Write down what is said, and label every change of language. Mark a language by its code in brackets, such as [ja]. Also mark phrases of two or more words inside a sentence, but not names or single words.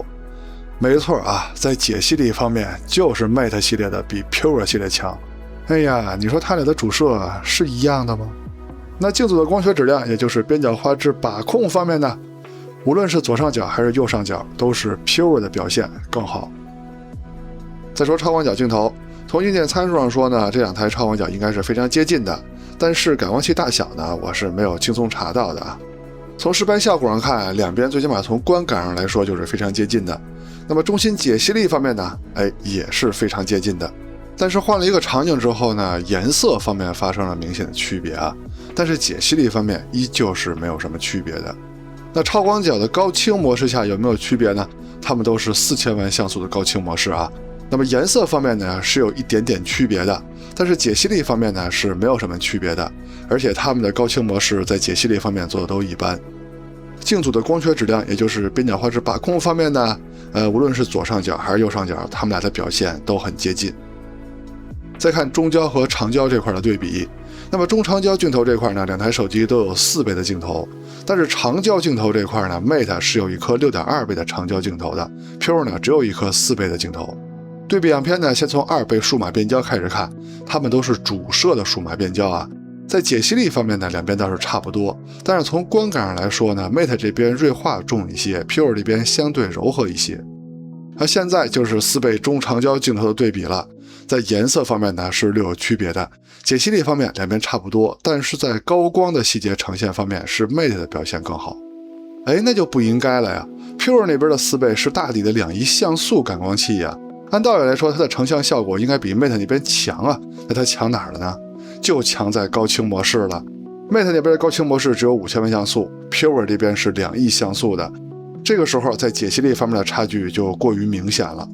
[zh] 沒錯啊，在解析力方面就是 Mate 系列的比 Pure 系列強。哎呀，你說它倆的主攝是一樣的吗？那鏡組的光学質量，也就是邊角畫質把控方面呢，無論是左上角還是右上角，都是 Pure 的表現更好。再說超廣角鏡頭，從硬件參數上說呢，這兩台超廣角應該是非常接近的，但是感光器大小呢，我是沒有輕鬆查到的啊。從实拍效果上看，兩邊最起碼從觀感上來說就是非常接近的。那麼中心解析力方面呢，也是非常接近的。但是換了一個場景之後呢，顏色方面發生了明顯的區別啊，但是解析力方面依舊是沒有什麼區別的。那超廣角的高清模式下有沒有區別呢？它們都是4000萬像素的高清模式啊。那麼顏色方面呢是有一點點區別的，但是解析力方面呢是沒有什麼區別的，而且它們的高清模式在解析力方面做的都一般。鏡組的光学質量，也就是邊角畫質把控方面呢，無論是左上角還是右上角，它們倆的表現都很接近。再看中焦和長焦這塊的對比，那麼中長焦鏡頭這塊呢，兩台手機都有4倍的鏡頭，但是長焦鏡頭這塊呢 ，Mate 是有一顆6.2倍的長焦鏡頭的 ，Pure 呢只有一顆4倍的鏡頭。對比兩片呢，先從2倍數碼變焦開始看，它們都是主攝的數碼變焦啊。在解析力方面呢，两邊倒是差不多，但是從觀感上來說呢 ，Mate 這邊銳化重一些 ，Pure 這邊相對柔和一些。而現在就是4倍中長焦鏡頭的對比了。在顏色方面呢是略有區別的，解析力方面兩邊差不多，但是在高光的細節呈現方面是 Mate 的表現更好。那就不應該了呀 ，Pure 那邊的4倍是大底的2.1像素感光器呀，按道理来說它的成像效果應該比 Mate 那邊強啊，那它強哪兒了呢？就強在高清模式了。Mate 那邊的高清模式只有5000萬像素 ，Pure 這邊是2億像素的，這個時候在解析力方面的差距就過於明顯了。